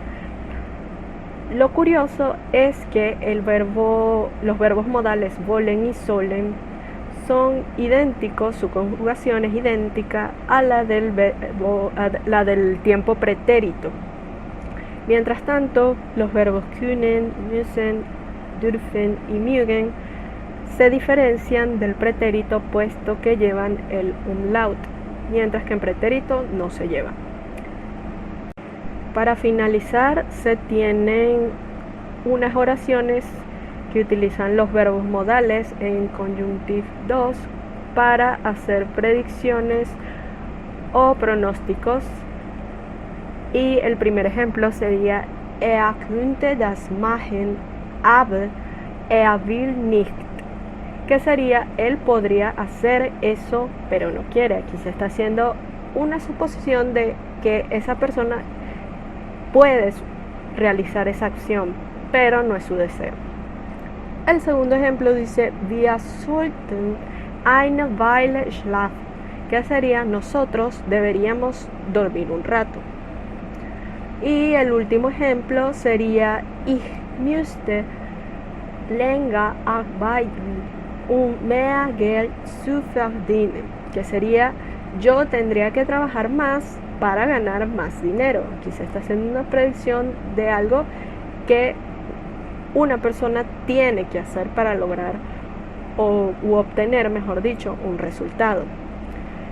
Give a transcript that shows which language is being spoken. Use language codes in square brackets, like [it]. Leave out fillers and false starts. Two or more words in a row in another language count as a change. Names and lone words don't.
[es] Lo curioso es que los verbos modales wollen y sollen son idénticos, su conjugación es idéntica a la del tiempo pretérito. Mientras tanto, los verbos [de] können, müssen, dürfen [es] y mögen se diferencian del pretérito puesto que llevan el umlaut, mientras que en pretérito no se lleva. Para finalizar, se tienen unas oraciones que utilizan los verbos modales en conjuntivo 2 para hacer predicciones o pronósticos. Y el primer ejemplo sería [de] könnte das machen, aber will nicht, [es] que sería él podría hacer eso pero no quiere. Aquí se está haciendo una suposición de que esa persona puede realizar esa acción pero no es su deseo. El segundo ejemplo dice [de] wir sollten eine Weile schlafen, [es] que sería nosotros deberíamos dormir un rato. Y el último ejemplo sería [de] ich müsste länger arbeiten, mehr Geld zu verdienen, [es] que sería yo tendría que trabajar más para ganar más dinero. Aquí se está haciendo una predicción de algo que una persona tiene que hacer para lograr u obtener, mejor dicho, un resultado.